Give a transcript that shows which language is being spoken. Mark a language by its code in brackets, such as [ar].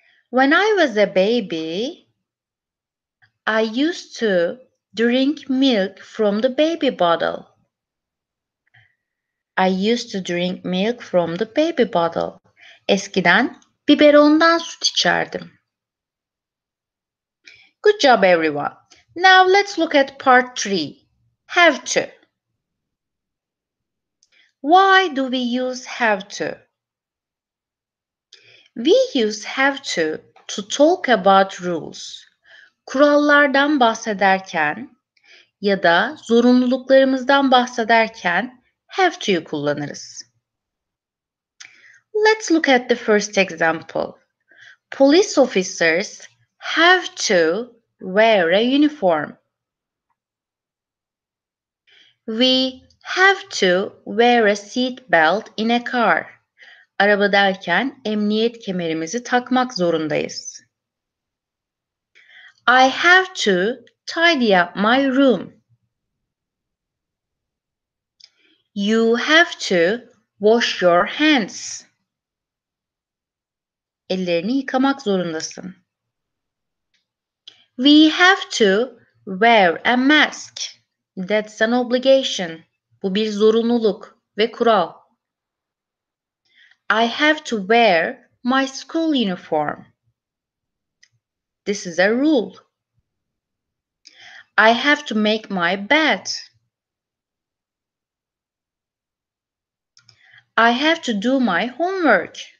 [en] When I was a baby, I used to drink milk from the baby bottle. I used to drink milk from the baby bottle. [tr] Eskiden biberondan süt içerdim. [en] Good job, everyone. Now let's look at part 3. Have to. Why do we use have to? We use have to talk about rules. [tr] Kurallardan bahsederken ya da zorunluluklarımızdan bahsederken have to'yu kullanırız. [en] Let's look at the first example. Police officers have to wear a uniform. We have to wear a seat belt in a car. [tr] Arabadayken emniyet kemerimizi takmak zorundayız. [en] I have to tidy up my room. You have to wash your hands. [tr] Ellerini yıkamak zorundasın. [en] We have to wear a mask. That's an obligation. [tr] Bu bir zorunluluk ve kural. [en] I have to wear my school uniform. This is a rule. I have to make my bed. I have to do my homework.